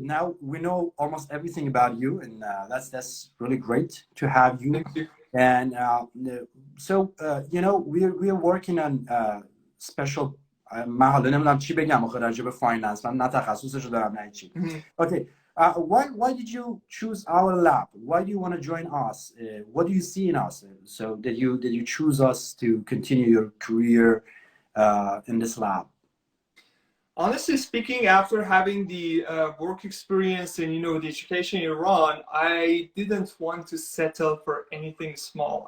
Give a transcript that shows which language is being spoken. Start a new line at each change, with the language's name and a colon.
English: Now we know almost everything about you, and that's really great to have you. And so we're working on special.
Persian: من حالا نمیدونم چی بگم آخه راجع به فایننس، من نه تخصصش رو دارم نه چی.
English: Okay. Why did you choose our lab? Why do you want to join us? What do you see in us? So did you choose us to continue your career in this lab? Honestly speaking, after having the work experience and the education in Iran, I didn't want to settle for anything small.